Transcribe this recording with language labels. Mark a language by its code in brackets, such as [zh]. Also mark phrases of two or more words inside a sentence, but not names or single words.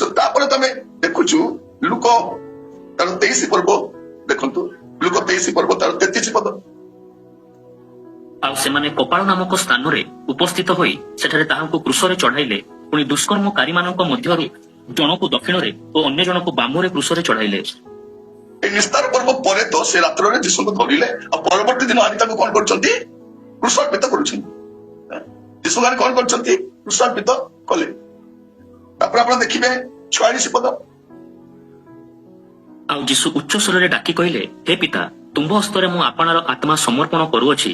[or] ତାପରେ ତମେ ଦେଖୁଛୁ ଲୁକ ତାର 23 ପର୍ବ ଦେଖନ୍ତୁ, ଲୁକ 23 ପର୍ବ ତାର 33 ପଦ। ଆଉ ସେମାନେ କପାଳ ନାମକ ସ୍ଥାନରେ ଉପସ୍ଥିତ ହୋଇ ସେଠାରେ ତାହାଙ୍କୁ କ୍ରୁଶରେ ଚଢାଇଲେ। ପୁଣି ଦୁଷ୍କର୍ମକାରୀମାନଙ୍କ ମଧ୍ୟରୁ ଜଣକୁ ଦକ୍ଷିଣରେ ଓ ଅନ୍ୟ ଜଣକୁ ବାମରେ କ୍ରୁଶରେ ଚଢାଇଲେ। ଏଇ ନିସ୍ତାର ପର୍ବ ପରେ ତ ସେ ରାତ୍ରେ ଯୀଶୁକୁ ଧରିଲେ ଆର ପରବର୍ତ୍ତୀ ଦିନ ଆଣି ତାକୁ কଣ କରୁଛନ୍ତି? କ୍ରୁଶାର୍ପିତ କରୁଛନ୍ତି। ଯୀଶୁ ଗାଁରେ କଣ କରୁଛନ୍ତି? କ୍ରୁଶାର୍ପିତ କଲେ। ତାପରେ ଆପଣ ଦେଖିବେ 46 ପଦ। ଆଉ ଯୀଶୁ ଉଚ୍ଚ ସ୍ୱରରେ ଡାକି କହିଲେ, ହେ ପିତା, ତୁମ୍ଭ ହସ୍ତରେ ମୁଁ ଆପଣାର ଆତ୍ମା ସମର୍ପଣ କରୁଅଛି।